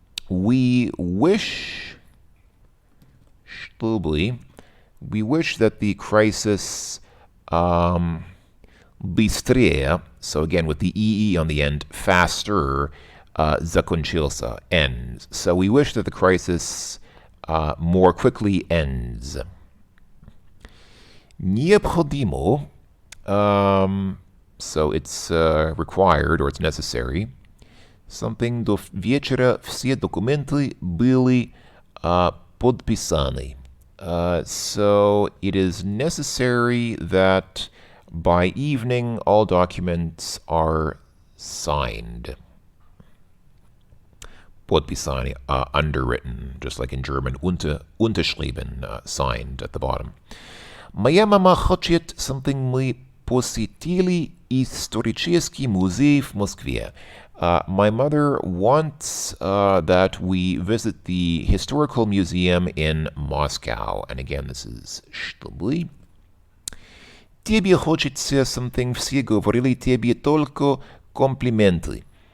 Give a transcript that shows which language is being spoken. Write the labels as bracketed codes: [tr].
[en] We wish, [ru] чтобы, [en] we wish that the crisis [ru] быстрее, [en] so again with the ee on the end, faster, [ru] закончился, [en] ends. So we wish that the crisis more quickly ends. [ru] Необходимо, [en] so it's required or it's necessary. Something [ru] до вечера все документы были подписаны. [en] So it is necessary that by evening all documents are signed. [ru] Подписаны, [en] underwritten, just like in German, [de] unterschrieben, [en] signed at the bottom. [ru] Моя мама хочет, [en] something [ru] мы посетили исторический музей в Москве. [en] My mother wants that we visit the historical museum in Moscow. And again, this is [ru] чтобы. Тебе хочется [en] something, [ru] все говорили тебе только комплименты.